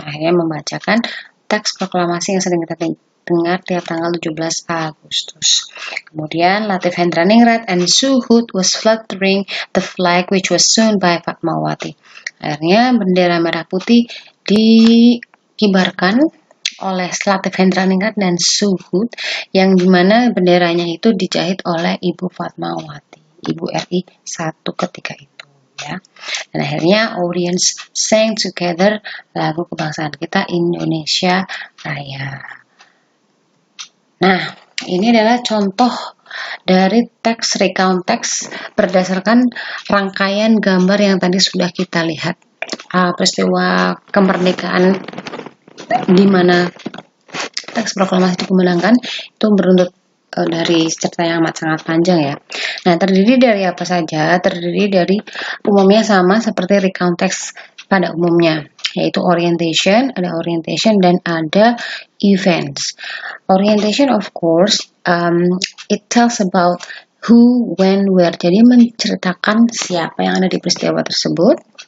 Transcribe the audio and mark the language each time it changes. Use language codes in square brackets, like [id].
[id] Akhirnya membacakan teks proklamasi yang sering kita dengar tiap tanggal 17 Agustus. Kemudian [en] Latif Hendraningrat and Suhut was fluttering the flag which was sewn by Fatmawati. [id] Akhirnya bendera merah putih dikibarkan oleh Latif Hendraningrat dan Suhut yang dimana benderanya itu dijahit oleh Ibu Fatmawati. Ibu RI satu ketika itu ya. Dan akhirnya [en] audience sang together [id] lagu kebangsaan kita Indonesia Raya. Nah, ini adalah contoh dari teks recount teks berdasarkan rangkaian gambar yang tadi sudah kita lihat. Peristiwa kemerdekaan di mana teks proklamasi dikumandangkan itu beruntut dari cerita yang amat sangat panjang ya. Nah, terdiri dari apa saja? Terdiri dari umumnya sama seperti recount text pada umumnya, yaitu orientation, ada orientation dan ada events. [en] Orientation of course, it tells about who, when, where. [id] Jadi menceritakan siapa yang ada di peristiwa tersebut.